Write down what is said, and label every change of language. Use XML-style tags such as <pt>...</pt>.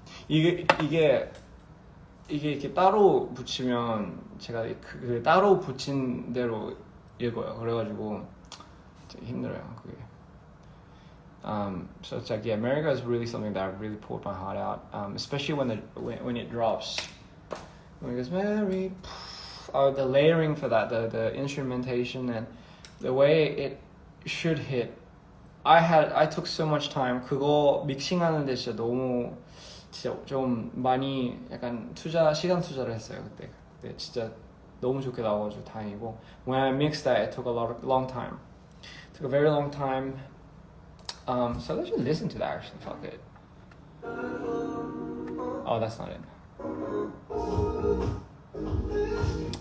<ko>이게 이렇게 따로 붙이면 제가 그 따로 붙인 대로 읽어요. 그래가지고 되게 힘들어요. 그게.</ko> <en>So it's like, yeah, America is really something that I really poured my heart out, especially when it drops. When it goes Mary, the layering for that, the instrumentation and the way it should hit. I took so much time.</en> <ko>그거 믹싱하는데 진짜 좀 많이 약간 시간 투자를 했어요. 그때 진짜 너무 좋게 나와가지고 다행이고.</ko> <en>When I mixed that, it took a long time. It took a very long time. So let's just listen to that actually. Fuck it. Oh, that's not it.</en>